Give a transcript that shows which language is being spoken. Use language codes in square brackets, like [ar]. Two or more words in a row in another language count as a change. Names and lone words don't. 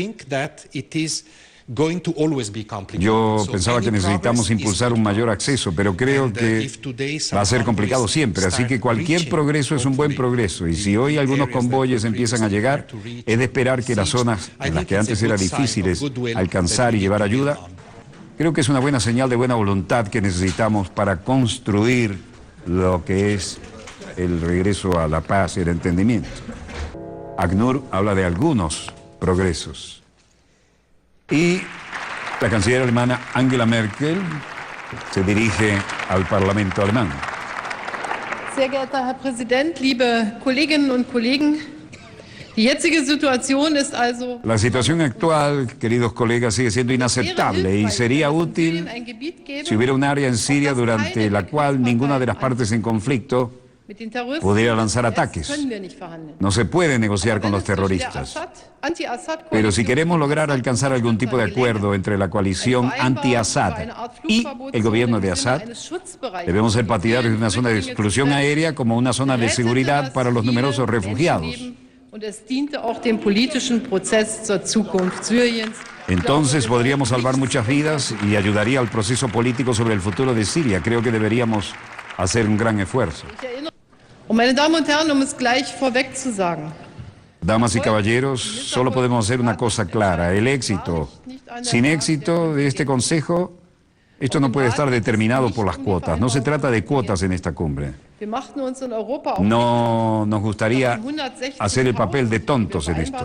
[es] Yo pensaba que necesitamos impulsar un mayor acceso, pero creo que va a ser complicado siempre, así que cualquier progreso es un buen progreso, y si hoy algunos convoyes empiezan a llegar, es de esperar que las zonas en las que antes era difíciles alcanzar y llevar ayuda, creo que es una buena señal de buena voluntad que necesitamos para construir lo que es el regreso a la paz y el entendimiento. ACNUR habla de algunos progresos. Y la canciller alemana Angela Merkel se dirige al Parlamento alemán. [de] Sehr geehrter Herr Präsident, liebe Kolleginnen und Kollegen, die jetzige Situation ist also... [es] La situación actual, queridos colegas, sigue siendo inaceptable y sería útil si hubiera un área en Siria durante la cual ninguna de las partes en conflicto pudiera lanzar ataques. No se puede negociar con los terroristas. Pero si queremos lograr alcanzar algún tipo de acuerdo entre la coalición anti-Assad y el gobierno de Assad, debemos ser partidarios de una zona de exclusión aérea como una zona de seguridad para los numerosos refugiados. Entonces podríamos salvar muchas vidas y ayudaría al proceso político sobre el futuro de Siria. Creo que deberíamos hacer un gran esfuerzo. [de] Meine Damen und Herren, es gleich vorweg zu sagen. [es] Damas y caballeros, solo podemos hacer una cosa clara, el éxito. Sin éxito de este Consejo, esto no puede estar determinado por las cuotas. No se trata de cuotas en esta cumbre. No nos gustaría hacer el papel de tontos en esto.